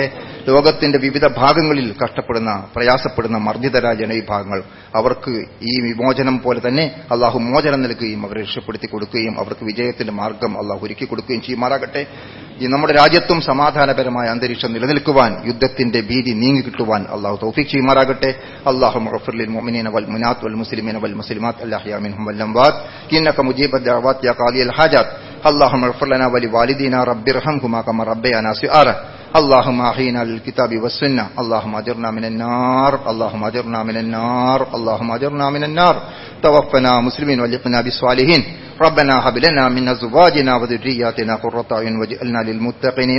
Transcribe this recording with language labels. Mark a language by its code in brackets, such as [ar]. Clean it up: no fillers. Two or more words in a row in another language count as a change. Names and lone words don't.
[ml] ലോകത്തിന്റെ വിവിധ ഭാഗങ്ങളിൽ കഷ്ടപ്പെടുന്ന, പ്രയാസപ്പെടുന്ന മർദ്ദിതരായ ജനവിഭാഗങ്ങൾ, അവർക്ക് ഈ വിമോചനം പോലെ തന്നെ അള്ളാഹു മോചനം നൽകുകയും അവരെ രക്ഷപ്പെടുത്തി കൊടുക്കുകയും അവർക്ക് വിജയത്തിന്റെ മാർഗം അള്ളാഹു ഒരുക്കി കൊടുക്കുകയും ചെയ്യുമാറാകട്ടെ. ഈ നമ്മുടെ രാജ്യത്തും സമാധാനപരമായ അന്തരീക്ഷം നിലനിൽക്കുവാൻ, യുദ്ധത്തിന്റെ ഭീതി നീങ്ങിക്കിട്ടുവാൻ അള്ളാഹു തൗഫീഖ് ചെയ്യുമാറാകട്ടെ. [ar] اللهم اغفر للمؤمنين والمؤمنات والمسلمين والمسلمات الأحياء منهم والأموات إنك مجيب الدعوات يا قاضي الحاجات. اللهم اغفر لنا ولوالدينا رب ارحمهما كما ربيانا صغارا. اللهم احينا للكتاب والسنه. اللهم اجرنا من النار. اللهم اجرنا من النار. اللهم اجرنا من النار. توفنا مسلمين والحقنا بالصالحين. ربنا هب لنا من ازواجنا وذرياتنا قرة اعين واجعلنا للمتقين اماما.